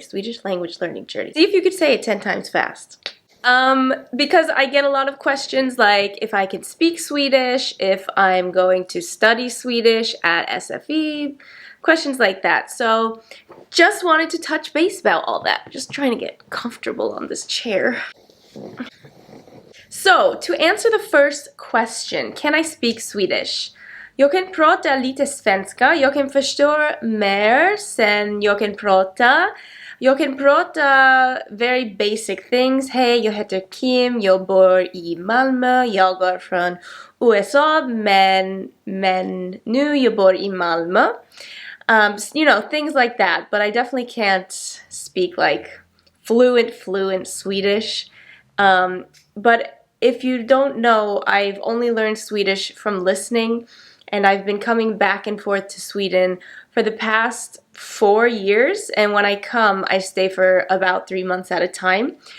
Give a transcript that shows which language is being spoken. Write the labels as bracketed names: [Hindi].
[English] Swedish language learning journey. See if you could say it 10 times fast. Because I get a lot of questions like if I can speak Swedish, if I'm going to study Swedish at SFE, questions like that. So just wanted to touch base about all that. Just trying to get comfortable on this chair. So to answer the first question, can I speak Swedish? [Swedish] Jag kan prata lite svenska, jag kan förstå mer sen jag kan prata. Jag kan prata [English] very basic things. [Swedish] Hej, jag heter Kim, jag bor i Malmö, jag är från USA, men nu jag bor i Malmö. [English] You know, things like that, but I definitely can't speak like fluent Swedish. But if you don't know, I've only learned Swedish from listening, and I've been coming back and forth to Sweden for the past 4 years, and when I come, I stay for about 3 months at a time.